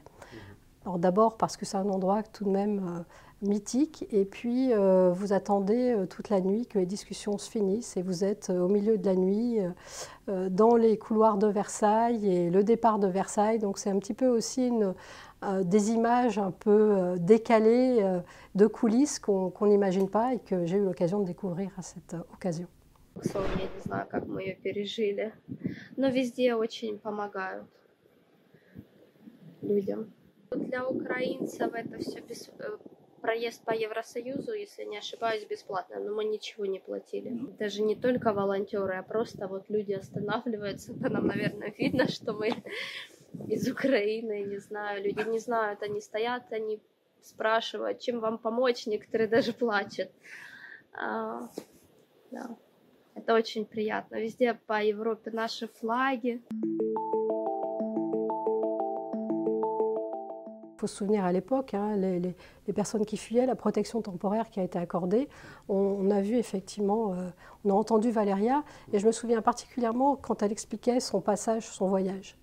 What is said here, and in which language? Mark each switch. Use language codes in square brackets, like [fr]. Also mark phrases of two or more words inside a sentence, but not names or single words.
[fr] Alors d'abord parce que c'est un endroit tout de même mythique, et puis vous attendez toute la nuit que les discussions se finissent et vous êtes au milieu de la nuit dans les couloirs de Versailles et le départ de Versailles. Donc c'est un petit peu aussi des images un peu décalées de coulisses qu'on n'imagine pas et que j'ai eu l'occasion de découvrir à cette occasion. [ru] Я не знаю, как мы ее пережили, но везде очень помогают людям. Для украинцев это все проезд по Евросоюзу, если не ошибаюсь, бесплатно, но мы ничего не платили. Даже не только волонтеры, а просто вот люди останавливаются, по нам, наверное, видно, что мы из Украины, не знаю, люди не знают, они стоят, они спрашивают, чем вам помочь, некоторые даже плачут. Да. Это очень приятно. Везде по Европе наши флаги. [fr] Il faut se souvenir à l'époque, les personnes qui fuyaient, la protection temporaire qui a été accordée, on a vu effectivement, on a entendu Valéria, et je me souviens particulièrement quand elle expliquait son passage, son voyage.